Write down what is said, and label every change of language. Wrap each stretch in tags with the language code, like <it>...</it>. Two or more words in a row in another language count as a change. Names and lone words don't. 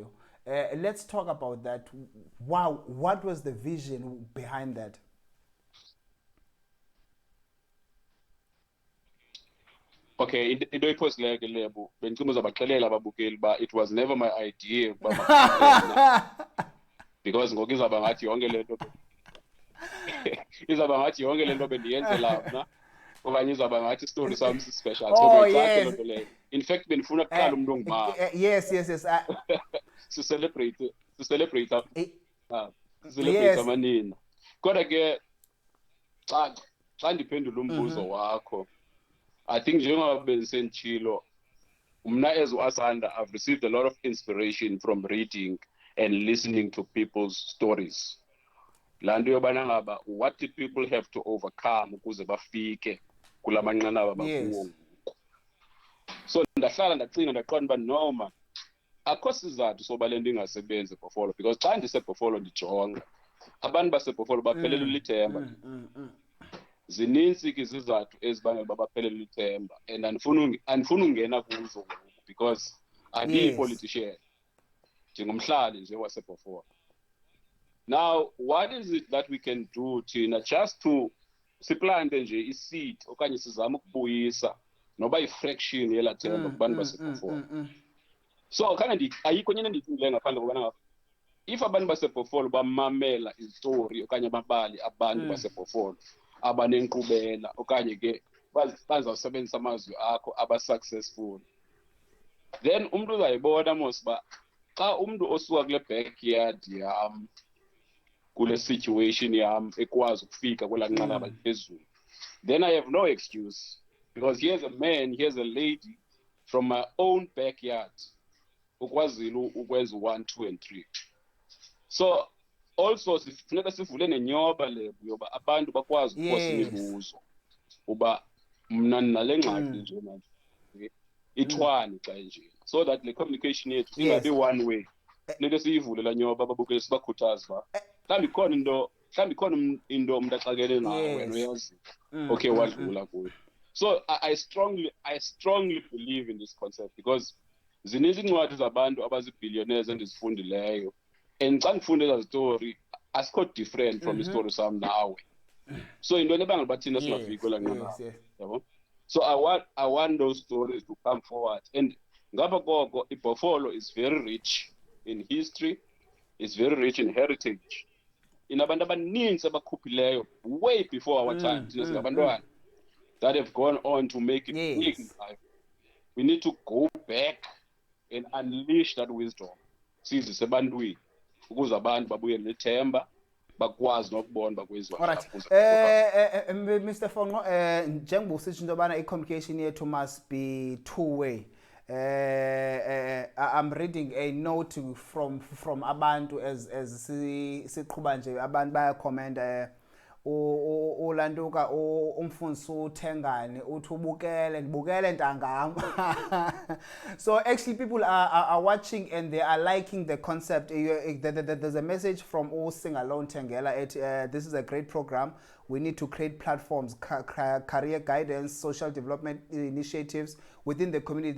<en>Let's talk about that. Wow, what was the vision behind that?</en> <xh>Okay, into iphosileyo ke Lebo, bendicuma uzabaxelela ababukeli uba</xh> <en>it was never my idea</en> <xh>ukuba makaqale because ngoku izawuba ngathi yonke le nto izawuba ngathi yonke le nto bendiyenzela mna okanye izawuba ngathi story sam si-special. So beyixake loo nto leyo.</xh> <en>In fact</en> <xh>bendifuna kuqala umntu ongumama.</xh> <en>Yes.</en> <xh>Celebrate amanina. Kodwa ke xa ndiphendula umbuzo wakho,</xh> <en>I think</en> <xh>njengoba bendisenditshilo, mna</xh> <en>as uAsanda, I've received a lot of inspiration from reading and listening to people's stories.</en> <xh>Laa nto yobana ngaba,</xh> <en>what did people have to overcome</en> <xh>ukuze bafike kula manqanaba bakuwo ngoku? So ndahlala ndacinga ndaqonda uba</xh> <en>no man,</en> <xh>akho sizathu soba le nto ingasebenzi eBhofolo, because xa ndiseBhofolo ndijonga abantu baseBhofolo baphelelwe lithemba. Zinintsi ke izizathu ezibangela uba baphelelwe lithemba, and andifuni ungena kuzo ngoku because andiyi-politician, njengomhlali nje waseBhofolo.</xh> <en>Now, what is it that we can do</en> <xh>thina</xh> <en>just to</en> <xh>siplante nje i-seed okanye sizame ukubuyisa noba i-fraction yelaa themba kubantu baseBhofolo? So ayikho enye endiyicingileyo ngaphandle kobana ngapha, if abantu baseBhofolo bamamela izitori okanye amabali abantu baseBhofolo abanenkqubela okanye ke bazawusebenzisa amazwi akho aba-successful, then umntu uzayibona mos uba xa umntu osuka kule backyard yam, kule situation yam ekwazi ukufika kwelaa nqanaba liphezulu,</xh> <en>then I have no excuse, because here's a man, here's a lady from my own backyard</en> <xh>ukwazile ukwenza</xh> <en>1, 2 and 3.</en> <xh>So also sifuneka sivule nenyoba Lebo yoba abantu bakwazi ukuphosa imibuzo uba mna nale ngxaki nje manje ithwani xa nje,</xh> <en>so that</en> <xh>le communication yethu ingabi</xh> <en>one way.</en> <xh>Nento siyivule la nyoba babukele sibakhuthaza uba mhlawumbi ikhona into umntu axakene nayo wena uyazi, okay wadlula kuyo.</xh> <en>So I strongly believe in this concept, because</en> <xh>zininzi incwadi zabantu abazibillionaires endizifundileyo, and xa ndifunde eza zitori asikho</xh> <en>different from</en> <xh>istory sam nawe. So into ebangela uba thina singafiki kwelaa nqanaba, yabo.</xh> <en>So I want those stories to come forward, and</en> <xh>ngapha koko</xh> <en>iBhofolo is very rich in history, it's very rich in heritage.</en> <xh>Inabantu abaninzi abakhuphileyo</xh> <en>way before our time,</en> <xh>thina singabantwana,</xh> <en>that have gone on to make it big in life. We need to go back and unleash that wisdom</en> <xh>sizise ebantwini ukuze abantu babuyele nethemba, bakwazi nokubona bakwenziwa. Alright. Mr. Fongqo, njengoba usitsho into yobana i-communication yethu</xh> <en>must be two-way. I'm reading a note from</en> <xh>abantu as siqhuba nje, abantu bayakhomenta ulantuka umfundisi uthengane uthi ndibukele ntangam.</xh> <en>So actually people are watching and they are liking the concept. There's a message from Sing Alone Thengela. This is a great program. We need to create platforms, career guidance, social development initiatives within the community.</en>